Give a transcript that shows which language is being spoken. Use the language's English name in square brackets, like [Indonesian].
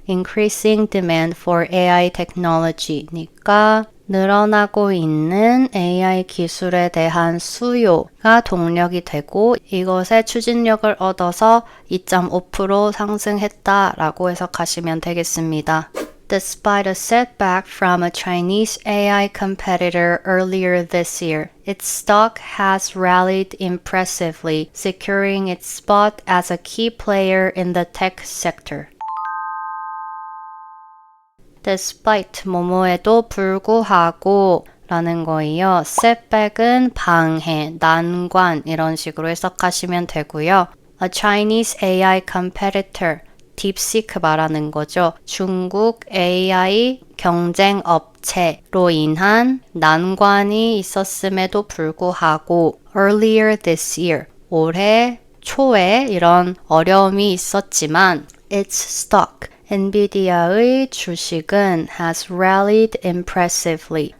[English] increasing demand for AI technology [Korean] 니까 늘어나고 있는 AI 기술에 대한 수요가 동력이 되고 이것의 추진력을 얻어서 2.5% 상승했다라고 해석하시면 되겠습니다. [English] Despite a setback from a Chinese AI competitor earlier this year, its stock has rallied impressively, securing its spot as a key player in the tech sector. [Korean] Despite 뭐뭐에도 불구하고 라는 거예요. setback은 방해, 난관 이런 식으로 해석하시면 되고요. [English] A Chinese AI competitor, [Korean] 딥시크 말하는 거죠. 중국 AI 경쟁 업체로 인한 난관이 있었음에도 불구하고 [English] earlier this year, [Korean] 올해 초에 이런 어려움이 있었지만 [English] its stock, [Korean] 엔비디아의 주식은 [English] has rallied impressively.